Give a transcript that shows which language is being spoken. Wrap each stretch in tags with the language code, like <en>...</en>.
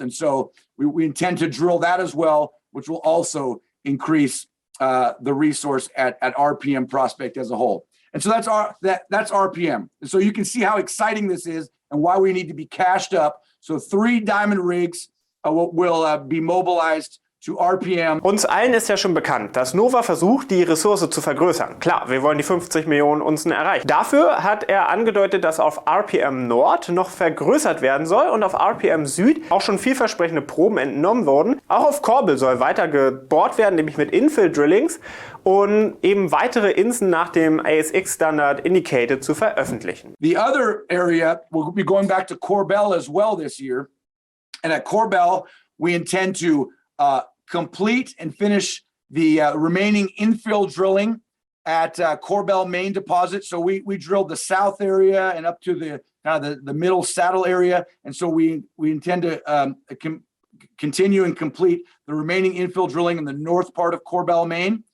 <en>And so we intend to drill that as well, which will also increase the resource at RPM prospect as a whole. And so that's RPM. And so you can see how exciting this is and why we need to be cashed up. So 3 diamond rigs will be mobilized to RPM.</en> <de>Uns allen ist ja schon bekannt, dass Nova versucht, die Ressource zu vergrößern. Klar, wir wollen die 50 Millionen Unzen erreichen. Dafür hat er angedeutet, dass auf RPM Nord noch vergrößert werden soll und auf RPM Süd auch schon vielversprechende Proben entnommen wurden. Auch auf Corbel soll weiter gebohrt werden, nämlich mit Infill-Drillings, und eben weitere Inseln nach dem ASX-Standard Indicated zu veröffentlichen.</de> <en>The other area, we'll be going back to Corbel as well this year. And at Corbel, we intend to complete and finish the remaining infill drilling at Corbel main deposit. So we drilled the south area and up to the middle saddle area, and so we intend to continue and complete the remaining infill drilling in the north part of Corbel main.</en>